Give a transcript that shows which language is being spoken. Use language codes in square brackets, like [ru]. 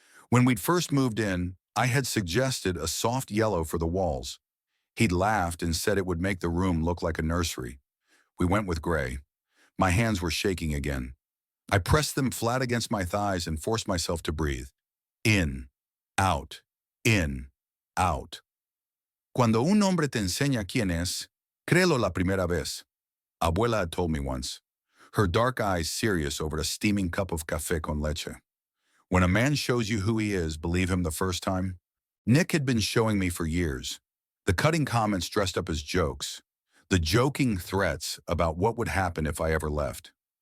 [en] When we'd first moved in, I had suggested a soft yellow for the walls. He'd laughed and said it would make the room look like a nursery. We went with gray. My hands were shaking again. I pressed them flat against my thighs and forced myself to breathe. In, out, in, out. [es] Cuando un hombre te enseña quién es, créelo la primera vez. [en] Abuela had told me once, her dark eyes serious over a steaming cup of café con leche. When a man shows you who he is, believe him the first time. Nick had been showing me for years. The cutting comments dressed up as jokes. The joking threats about what would happen if I ever left.